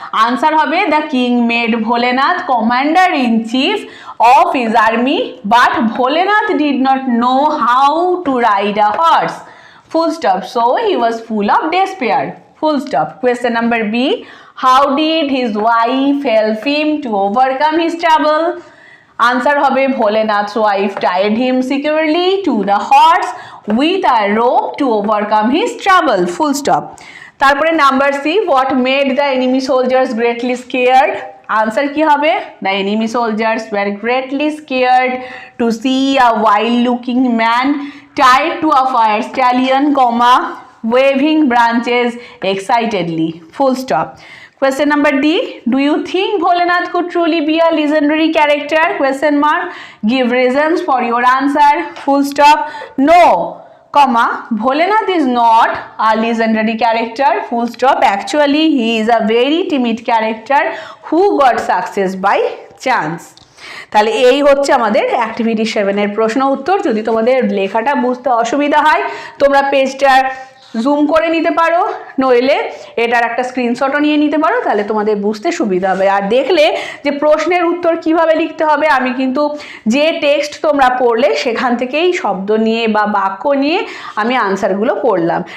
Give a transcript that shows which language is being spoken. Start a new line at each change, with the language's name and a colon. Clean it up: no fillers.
Bangla: Answer হবে
English: The king made Bholenath commander in chief of his army, but Bholenath did not know how to ride a horse, full stop, so he was full of despair, full stop. Question number B, how did his wife help him to overcome his trouble?
Bangla: Answer হবে
English: Bholenath's wife tied him securely to the horse with a rope to overcome his trouble, full stop.
Bangla: তারপরে
English: Number C, what made the enemy soldiers greatly scared?
Bangla: Answer কি হবে?
English: The enemy soldiers were greatly scared to see a wild-looking man tied to a fire stallion, comma, waving branches excitedly, full stop. Question number D, do you think Bholenath could truly be a legendary character? Question mark, give reasons for your answer, full stop. No, comma, Bholenath is not a legendary character, full stop. Actually, he is a very timid character who got success by chance.
Bangla: তাহলে এই হচ্ছে আমাদের activity 7-এর প্রশ্ন উত্তর। যদি তোমাদের লেখাটা বুঝতে অসুবিধা হয় তোমরা পেজটা জুম করে নিতে পারো, নইলে এটার একটা স্ক্রিনশটও নিয়ে নিতে পারো, তাহলে তোমাদের বুঝতে সুবিধা হবে। আর দেখলে যে প্রশ্নের উত্তর কিভাবে লিখতে হবে, আমি কিন্তু যে টেক্সট তোমরা পড়লে সেখান থেকেই শব্দ নিয়ে বা বাক্য নিয়ে আমি আনসারগুলো করলাম।